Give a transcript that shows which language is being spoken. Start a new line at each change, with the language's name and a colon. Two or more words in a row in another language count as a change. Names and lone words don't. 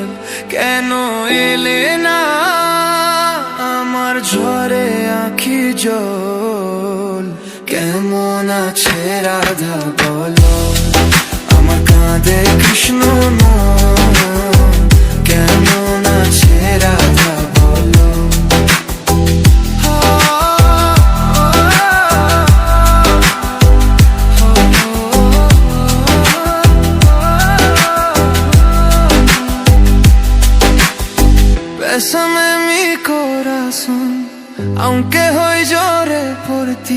Bangla: কেন এলে না আমার ঝরে আঁখি জল। কেমন আছে রাধা বলো আমার কাঁদে কৃষ্ণ মন। কেমন আছে রাধা বলো।
Spanish: Bésame mi corazón aunque hoy llore por ti.